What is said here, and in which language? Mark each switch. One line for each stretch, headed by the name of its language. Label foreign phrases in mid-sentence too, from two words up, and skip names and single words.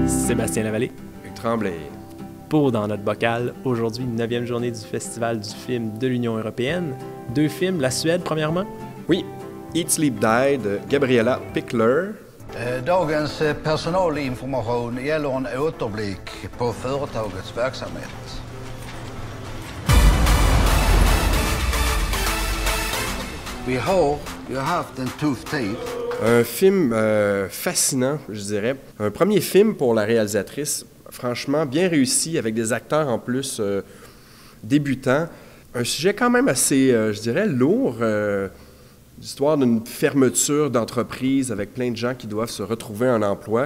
French: Sébastien Lavallée. Hugues Tremblay. Pour Dans notre bocal, aujourd'hui, 9e journée du Festival du film de l'Union européenne. 2 films, la Suède premièrement. Oui, Eat, Sleep, Die de Gabriella Pickler.
Swedish: Dagens personalinformation gäller en återblick på företagets verksamhet. Vi har ju haft en tuff tid.
French: Un film fascinant, je dirais. Un premier film pour la réalisatrice, franchement bien réussi, avec des acteurs en plus débutants. Un sujet quand même assez, je dirais, lourd. L'histoire d'une fermeture d'entreprise avec plein de gens qui doivent se retrouver un emploi.